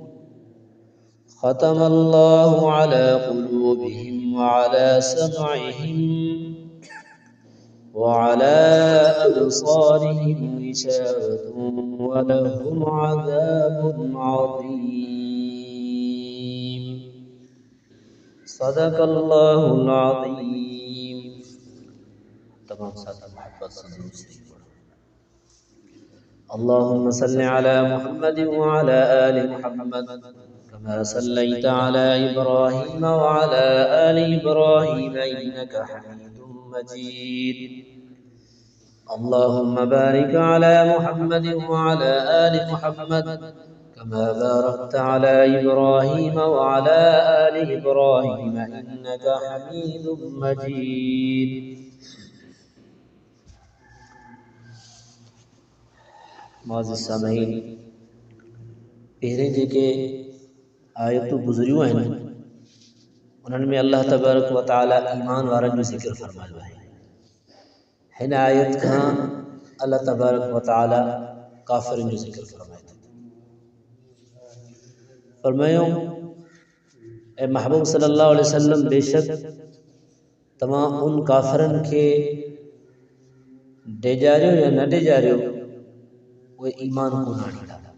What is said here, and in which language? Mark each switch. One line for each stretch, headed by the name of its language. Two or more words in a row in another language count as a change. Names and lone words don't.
Arabic: ختم الله على قلوبهم وعلى سمعهم وعلى أبصارهم غشاوة ولهم عذاب عظيم. صدق الله العظيم.
Urdu: تمام ساتھی محبت سے درود شریف پڑھو.
Arabic: اللهم صل على محمد وعلى آل محمد كما صليت على إبراهيم وعلى آل إبراهيم إنك حميد مجيد. اللهم بارك على محمد وعلى آل محمد كما باركت على إبراهيم وعلى آل إبراهيم إنك حميد مجيد.
Sindhi: मुअज़्ज़िज़ सामईन, पहिरें जेके आयतूं गुज़रियूं आहिनि उन्हनि में
Arabic: الله تبارك وتعالى
Sindhi: ईमान वारनि जो ज़िक्र फ़रमायो आहे। हिन आयत खां
Arabic: الله تبارك وتعالى
Sindhi: काफ़िरनि जो ज़िक्र फ़रमाए थो। फ़रमायो, ए महबूब
Arabic: صلى الله عليه وسلم,
Sindhi: बेशक तव्हां उन काफ़िरनि खे डेजारियो या न डेजारियो उहे ईमान कोन आणींदा।